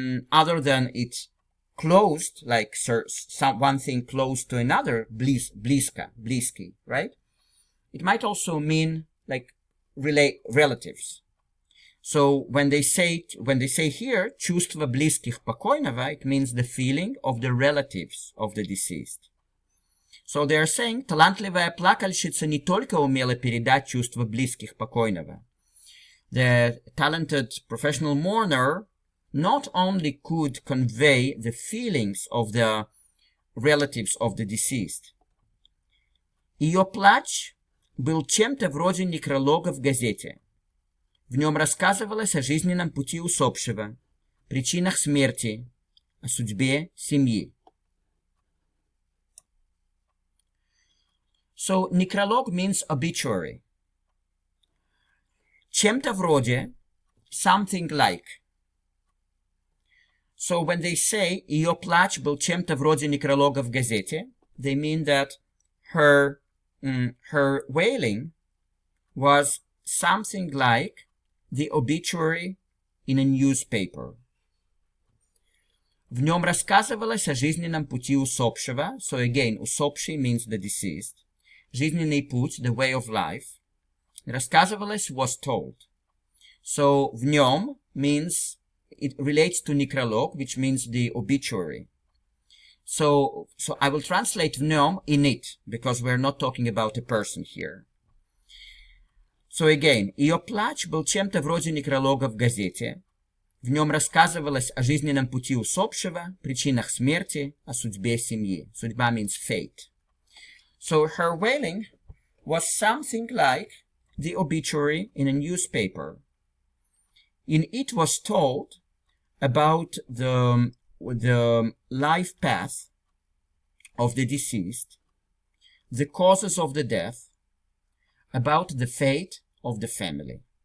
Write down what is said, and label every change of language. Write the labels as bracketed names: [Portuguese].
[English] other than it's closed, like one thing close to another, bliska, bliski, right? It might also mean like relatives. So when they say here [Russian] чувство близких покойного, [English] it means the feeling of the relatives of the deceased. So they are saying, [Russian] талантливая плакальщица не только умела передать чувства близких покойного. [English] The talented professional mourner not only could convey the feelings of the relatives of the deceased. [Russian] Ее плач был чем-то вроде некролога в газете. В нем рассказывалось о жизненном пути усопшего, причинах смерти, о судьбе семьи. [English] So, necrolog means obituary. [Russian] Чем-то вроде, [English] something like. So, when they say, [Russian] ее плач был чем-то вроде некролога в газете, [English] they mean that her wailing was something like the obituary in a newspaper. [Russian] В нем рассказывалось о жизненном пути усопшего. [English] So again, усопший means the deceased. [Russian] Жизненный путь, [English] the way of life. Рассказывалось was told. So [Russian] в нем [English] means it relates to necrolog, which means the obituary. So I will translate [Russian] в нем [English] in it, because we're not talking about a person here. So again, [Russian] ее плач был чем-то вроде некролога в газете. В нем рассказывалось о жизненном пути усопшего, причинах смерти, о судьбе семьи. [English] Судьба means fate. So her wailing was something like the obituary in a newspaper. In it was told about the life path of the deceased, the causes of the death, about the fate of the family.